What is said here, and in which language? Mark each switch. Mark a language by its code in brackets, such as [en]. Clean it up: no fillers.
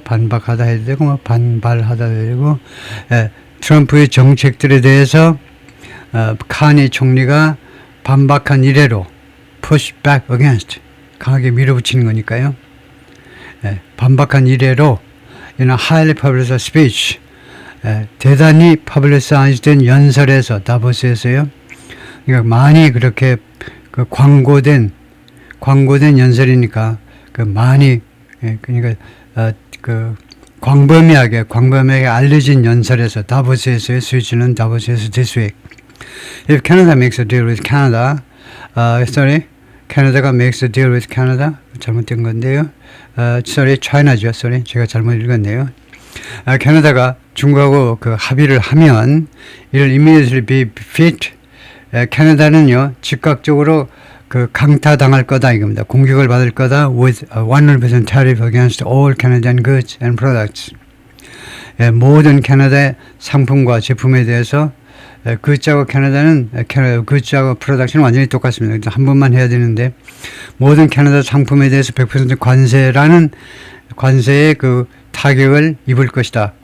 [ko] 반박하다 해도 되고 뭐 반발하다 해도 되고 트럼프의 정책들에 대해서 카니 총리가 반박한 이래로 [en] push back against [ko] 강하게 밀어붙이는 거니까요. 반박한 이래로 [en] in a highly publicized speech [ko] 대단히 publicized 연설에서 다보스에서요. 그러니까 많이 그렇게 그 광고된 연설이니까 그 많이 그러니까 그 광범위하게 알려진 연설에서 다보스에서의 스위치는 다보스에서 [en] this week. If Canada makes a deal with Canada, 캐나다가 makes a deal with Canada [ko] 잘못된 건데요. China죠. 제가 잘못 읽었네요. 캐나다가 중국하고 그 합의를 하면 [en] it'll immediately be fit. [ko] 캐나다는요 즉각적으로 그 강타당할 거다 이겁니다. 공격을 받을 거다 [en] with 100% tariff against all Canadian goods and products. [ko] 모든 캐나다의 상품과 제품에 대해서 그자고 캐나다는 그자고 프로덕션은 완전히 똑같습니다. 한 번만 해야 되는데 모든 캐나다 상품에 대해서 100% 관세의 그 타격을 입을 것이다.